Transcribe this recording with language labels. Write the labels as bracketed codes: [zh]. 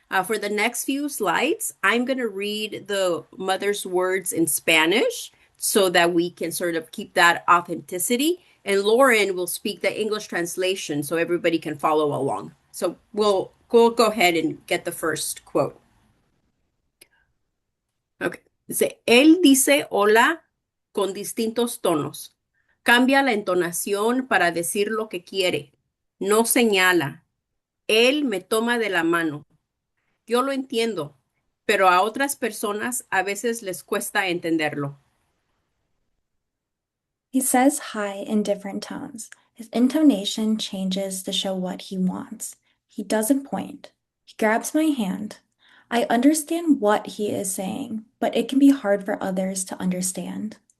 [en] For the next few slides, I'm going to read the mother's words in Spanish so that we can sort of keep that authenticity. And Lauren will speak the English translation so everybody can follow along. So we'll go ahead and get the first quote. Okay. [es] Dice, él dice hola con distintos tonos. Cambia la entonación para decir lo que quiere. No señala. Él me toma de la mano. Yo lo entiendo, pero a otras personas a veces les cuesta entenderlo. [en] He says hi in different tones. His intonation changes to show what he wants. He doesn't point. He grabs my hand. I understand what he is saying, but it can be hard for others to understand.